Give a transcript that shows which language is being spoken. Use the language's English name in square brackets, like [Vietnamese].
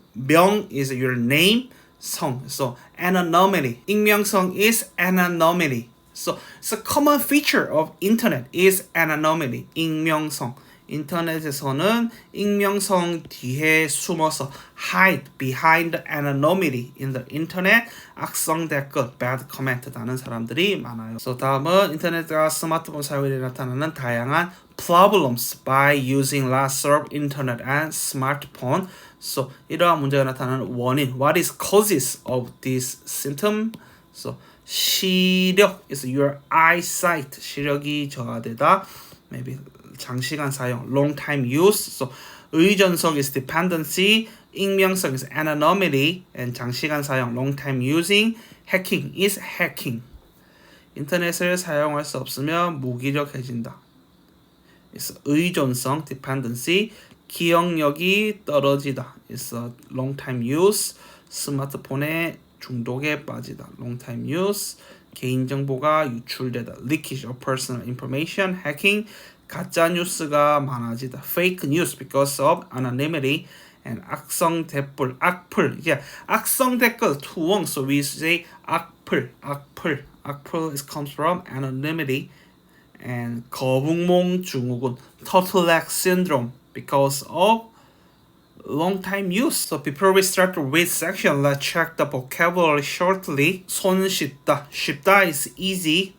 [English] 명 is your name. 성. So anonymity. 익명성 is anonymity. So it's a common feature of internet is anonymity. [Korean] 익명성. 인터넷에서는 익명성 뒤에 숨어서 [English] hide behind the anonymity in the internet. [Korean] 악성 댓글, bad comment 다는 사람들이 많아요. [English] So [Korean] 다음은 인터넷과 스마트폰 사용에 나타나는 다양한 [English] problems by using lots of internet and smartphone. [Korean] So 이러한 문제가 나타나는 원인. [English] What is causes of this symptom? So 시력 is your eyesight. [Korean] 시력이 저하되다. [English] Maybe 장시간 사용, long time use. So 의존성 is dependency, 익명성 is anonymity, and 장시간 사용, long time using. hacking is hacking. [Korean] 인터넷을 사용할 수 없으면 무기력해진다. [English] It's 의존성, dependency. [Korean] 기억력이 떨어지다. [English] It's a long time use. [Korean] 스마트폰에 중독에 빠지다. [English] long time use. [Korean] 개인정보가 유출되다. [English] leakage of personal information. hacking. [Korean] 가짜 뉴스가 많아지다. [English] fake news because of anonymity. [Korean] and 악성 댓글, 악플. Yeah, 악성 댓글, 투엉. [English] So we say 악플, 악플. 악플 comes from anonymity. And 거북목 증후군, turtleneck syndrome, because of long time use. So before we start with section, let's check the vocabulary shortly. [Korean] 손 씻다, 씻다 is easy.